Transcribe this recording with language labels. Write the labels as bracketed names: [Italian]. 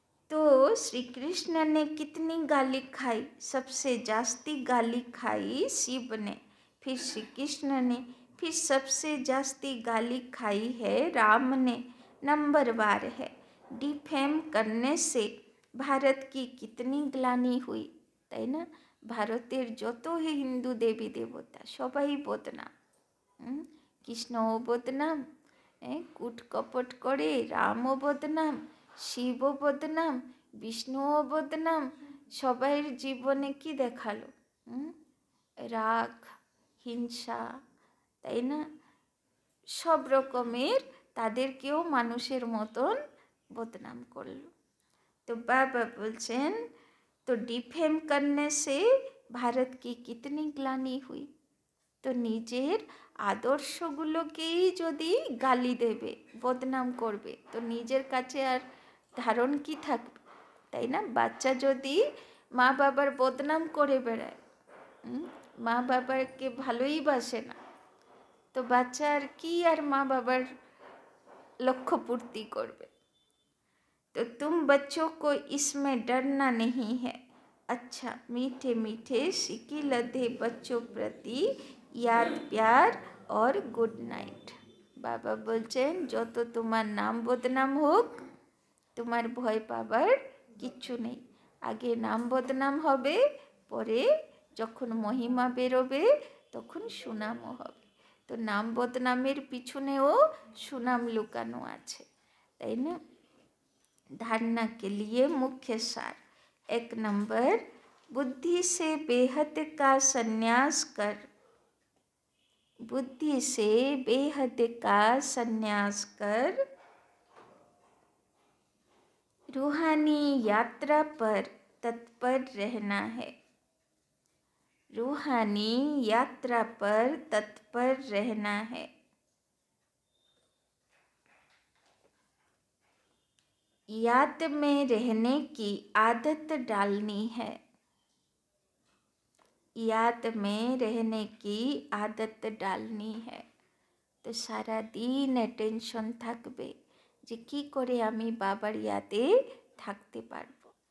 [Hindi] तो श्री कृष्ण ने कितनी गाली खाई, सबसे जास्ती गाली खाई शिव ने, फिर श्री कृष्ण ने, फिर सबसे जास्ती गाली खाई है राम ने, नंबरवार है। डिफेम करने से भारत की कितनी ग्लानि हुई, [Bangla] তাই না? ভারতের যত হিন্দু দেবী দেবতা সবাই বদনাম, কৃষ্ণও বদনাম, কূট কপট করে, রামও বদনাম, শিবও বদনাম, বিষ্ণুও বদনাম, সবাইয়ের জীবনে কি দেখালো? রাগ, হিংসা, তাই না? সব রকমের তাদেরকেও মানুষের মতন বদনাম করলো। তো বাবা বলছেন, তো [Hindi] ডিফেম করনে সে ভারত কি কিতনি গ্লানি হুই, [Bangla] তো নিজের আদর্শগুলোকেই যদি গালি দেবে, বদনাম করবে, তো নিজের কাছে আর ধারণ কি থাকবে, তাই না? বাচ্চা যদি মা বাবার বদনাম করে বেড়ায়, মা বাবাকে ভালোই বাসে না, তো বাচ্চা আর কি আর মা বাবার লক্ষ্য পূর্তি করবে। [Hindi] तो तुम बच्चों को इसमें डरना नहीं है, अच्छा मीठे मीठे सिकी लधे बच्चों प्रति याद प्यार और गुड नाइट। [Bangla] বাবা বলছেন যত তোমার নাম বদনাম হোক, তোমার ভয় পাবার কিচ্ছু নেই। আগে নাম বদনাম হবে, পরে যখন মহিমা বেরোবে তখন সুনামও হবে। তো নাম বদনামের পিছনেও সুনাম লুকানো আছে, তাই না? [Hindi] धारणा के लिए मुख्य सार, 1 नंबर, बुद्धि से बेहद का संन्यास कर, बुद्धि से बेहद का संन्यास कर रूहानी यात्रा पर तत्पर रहना है, रूहानी यात्रा पर तत्पर रहना है। याद में रहने की आदत डालनी है, याद में रहने की आदत डालनी है। तो सारा दिन टेंशन [Bangla] থাকবে যে কি করে আমি বাবার ইয়াদে থাকতে পারবো।